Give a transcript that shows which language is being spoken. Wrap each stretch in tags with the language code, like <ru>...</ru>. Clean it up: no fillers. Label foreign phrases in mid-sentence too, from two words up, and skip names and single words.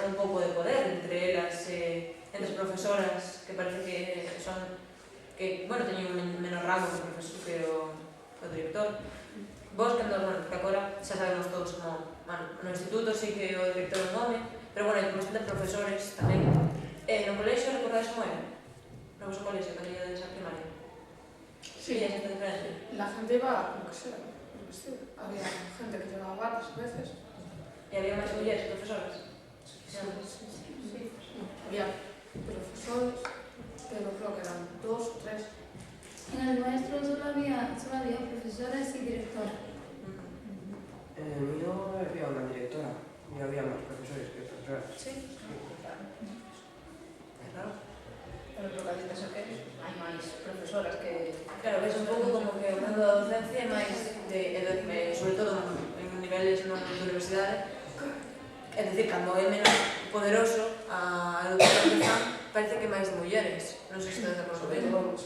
<gl>Un pouco de poder entre elas, entre as profesoras, que parece que son, que, bueno, teñen un menor rango que o profesor, que o director. Vos, cando, bueno, porque agora xa sabemos todos como, bueno, no instituto sí que o director é un home, pero, bueno, como de profesores tamén. No colexio, recordades como era? No vosso colexio, cando ia a primaria? Sí. E esta diferencia?</gl> <es>La gente iba como que sea, por vestido. Había gente que llevaba batas a veces.</es> <gl>E había máis mulleres profesoras? Sí.</gl> <es>Había profesores, pero creo que eran 2 o 3. En el nuestro solo había profesoras y directora. En el mío había una directora y había más profesores que profesoras.</es> <gl>Sí. É raro.</gl> <es>Pero lo que dices</es> <gl>é que hai máis profesoras que... Claro, ves un pouco como que o mundo da docencia é máis sobre todo en niveles de universidade, é dicir, cando é menos poderoso a educación que fan, parece que máis de mulleres. Non sei se estás de acordo con eso.</gl>